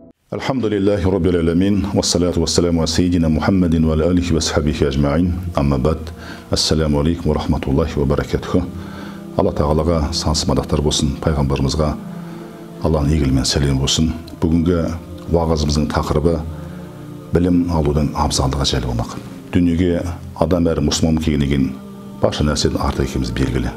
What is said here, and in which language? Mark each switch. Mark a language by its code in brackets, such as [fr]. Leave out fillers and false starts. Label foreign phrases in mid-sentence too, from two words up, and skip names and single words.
[ar] الحمد لله رب العالمين والصلاة والسلام على سيدنا محمد وعلى آله وصحبه أجمعين. أما بعد. السلام عليكم ورحمة الله وبركاته. [kk] Алла тағалаға сансыз мадақтар болсын, пайғамбарымызға Алланың игілімен сәлем болсын. Бүгінгі уағызымыздың тақырыбы білім алудың абзалдығы жайлы болмақ. Дүниеге адам әрі мұсылман келгеннен барша нәрседен артық екеніміз белгілі.